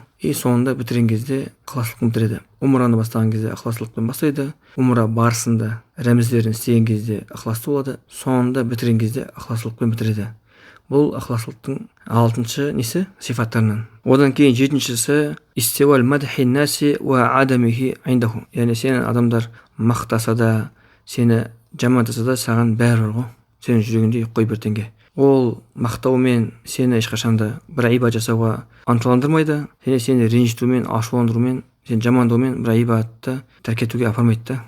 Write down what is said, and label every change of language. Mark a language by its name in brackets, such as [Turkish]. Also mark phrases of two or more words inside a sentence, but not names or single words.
[Kazakh] И соңында бітірген кезде ықыластылықпен бітіреді. Умраны бастаған кезде ықыластылықпен бастайды, умра барысында рәміздерін істеген кезде ықыласты болады, соңында бітірген кезде ықыластылықпен бітіреді. Бұл ықыластылықтың алтыншы несі? Сифаттарынан. Одан кейін жетіншісі [Arabic] استواء مدح الناس وذمه عنده. [Kazakh] Яғни сені адамдар мақтаса да, сені жамандаса да, саған бәрі бар ғой. Сенің жүрегінде қой бірдеңе. Ол мақтаумен сені ешқашанда бір айбат жасауға ынталандырмайды, және сені ренжітумен, ашуландырумен, сені жамандаумен бір айбатты тәрк етуге апармайды да.